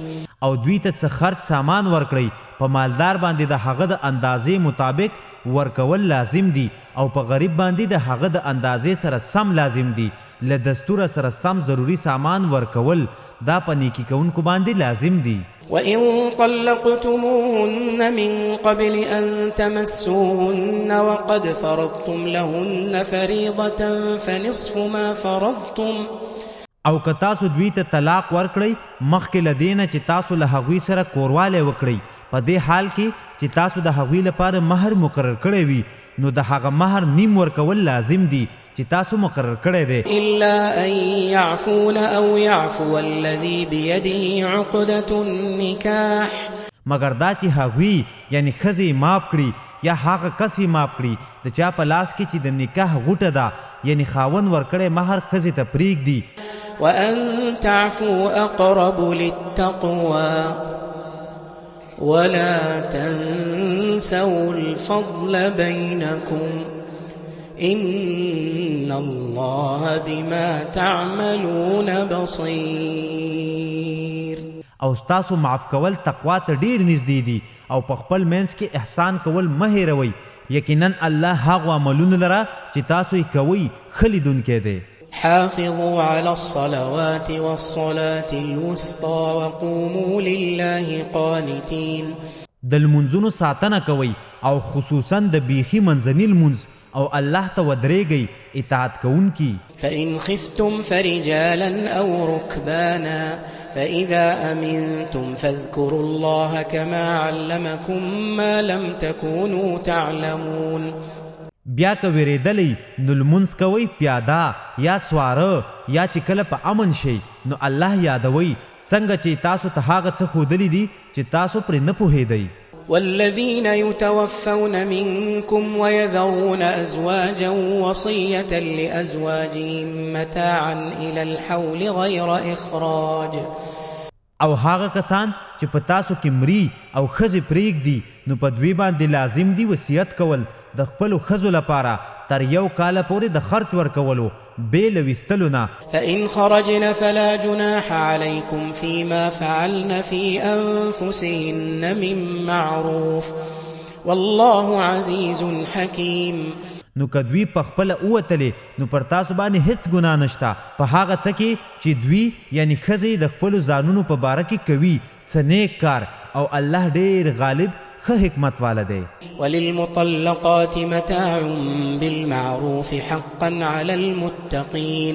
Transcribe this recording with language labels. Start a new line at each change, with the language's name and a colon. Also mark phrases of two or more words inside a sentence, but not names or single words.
Pashto: او دوی ته څه خرج سامان ورکړئ په مالدار باندې د هغه د اندازې مطابق ورکول لازم دي او په غریب باندې د هغه د اندازې سره سم لازم دي. له دستوره سره سم ضروري سامان ورکول دا په نیکي کوونکو باندې لازم دي.
Arabic: وإن طلقتموهن من قبل أن تمسوهن وقد فرضتم لهن فريضة فنصف ما فرضتم.
Pashto: او که تاسو دوی ته طلاق ورکړئ مخکې له دې نه چې تاسو له هغوی سره کوروالی وکړئ په دې حال کې چې تاسو د هغوی لپاره مهر مقرر کړی وي نو د هغه مهر نیم ورکول لازم دي چې تاسو مقرر کړی دی.
Arabic: إلا أن يعفون أو يعفو الذي بيده عقدة النكاح.
Pashto: مگر دا چې هغوی یعنی ښځې معاف کړي یا هغه کس یې معاف کړي د چا په لاس کې چې د نکاح غوټه ده یعنی خاوند ورکړی مهر ښځې ته پرېږدي.
Arabic: وأن تعفوا أقرب للتقوى ولا تنسوا الفضل بينكم إن الله بما تعملون بصير.
Pashto: او ستاسو معاف کول تقوا ته ډیر نږدې دي او په خپل منځ کې احسان کول مه هېروئ یقینا الله هغو عملونه لره چې تاسو یې کوئ ښه لیدونکی دی.
Arabic: حافظوا على الصلوات والصلاة الوسطى وقوموا لله قانتين.
Pashto: د لمونځونو ساتنه کوئ او خصوصا د بیخي منځني لمونځ او الله ته ودرېږئ اطاعت کوونکي.
Arabic: فإن خفتم فرجالا أو ركبانا فإذا أمنتم فاذكروا الله كما علمكم ما لم تكونوا تعلمون.
Pashto: بیا که ویریدلی نو لمونځ کوئ پیاده یا سواره یا چې کله په امن شئ نو الله یادوئ څنګه چې تاسو ته هغه څه ښودلی دي چې تاسو پرې نه پوهېدئ.
Arabic: والذين يتوفون منكم ويذرون أزواجا وصية لأزواجهم متاعا إلى الحول غير إخراج.
Pashto: او هغه کسان چې په تاسو کې مري او ښځې پرېږدي نو په دوی باندې لازم دي وصیت کول د خپلو ښځو لپاره تر 1 کال پورې د خرچ ورکولو بې له ویستلو نه.
Arabic: فإن خرجن فلا جناح عليكم فيما فعلن في أنفسهن من معروف والله عزيز حكيم.
Pashto: نو که دوی په خپله ووتلې نو پر تاسو باندې هیڅ ګناه نشته په هغه څه کې چې دوی یعنی ښځې د خپلو ځانونو په باره کې کوي څه نیک کار او الله ډېر غالب ښه حکمت والا دی.
Arabic: وللمطلقات متاع بالمعروف حقا على المتقين.